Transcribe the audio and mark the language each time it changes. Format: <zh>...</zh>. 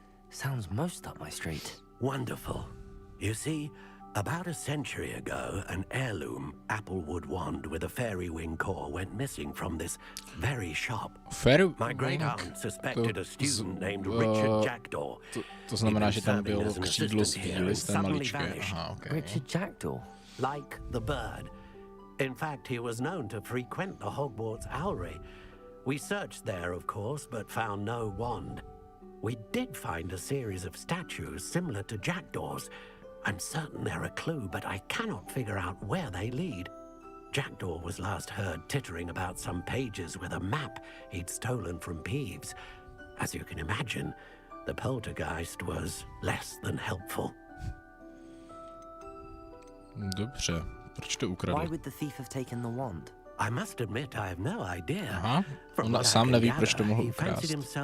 <en>Sounds most up my street. Wonderful. You see, about a century ago, an heirloom applewood wand with a fairy wing core went missing from this very shop. My great aunt suspected a student named Richard Jackdaw.</en> <cs>To znamená, že tam bylo křídlo z té maličké. Aha, okay.</cs> <en>Richard Jackdaw? Like the bird. In fact, he was known to frequent the Hogwarts Owlry. We searched there, of course, but found no wand. We did find a series of statues similar to Jackdaw's. I'm certain they're a clue, but I cannot figure out where they lead. Jackdaw was last heard tittering about some pages with a map he'd stolen from Peeves. As you can imagine, the poltergeist was less than helpful.</en> <cs>Dobře, proč to ukradl?</cs> <en>Why would the thief have taken the wand? I must admit I have no idea.</en> <cs>Aha, on sám neví, proč to mohl ukrást.</cs>